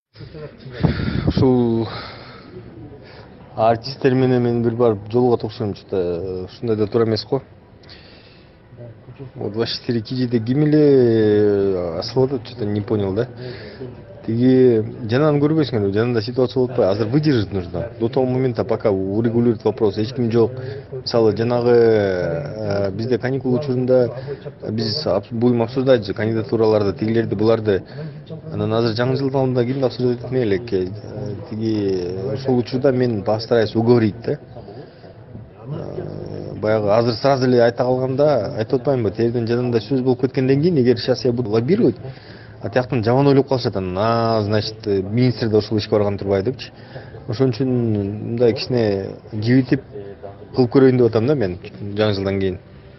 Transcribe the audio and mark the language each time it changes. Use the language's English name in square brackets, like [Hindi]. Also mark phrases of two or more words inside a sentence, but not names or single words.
[Kyrgyz] Ушул артисттер менен мен бир барып жолугат окшойм, что-то ушундай да туура эмес го. Вот 24 кижиде ким эле асылып атат, [Russian] что-то не понял, да. [Kyrgyz] Тиги жанагын көрбөйсүңөрбү, жанында ситуация болуп атпайбы? [Russian] Азыр выдержать нужно. До того момента, пока урегулирует вопрос, [Kyrgyz] эч ким жок. Мисалы, жанагы бизде каникул учурунда биз [Russian] будем обсуждать [Kyrgyz] же кандидатураларды, тигилерди, буларды. Анан азыр жаңы жылдын алдында кимди обсуждать этмек элек? Тиги ошол учурда мен [Russian] постараюсь уговорить, [Kyrgyz] да. Баягы азыр сразу эле айта калганда, айтып атпаймынбы, терден жанында сөз болуп кеткенден кийин, эгер [Russian] сейчас я буду лоббировать, а [Kyrgyz] тияктан жаман ойлоп калышат, анан [Russian] значит министр [Kyrgyz] да ошол ишке барган турбайбы депчи. Ошон үчүн мындай кичине жибитип кылып көрөйүн деп атам да мен жаңы жылдан кийин.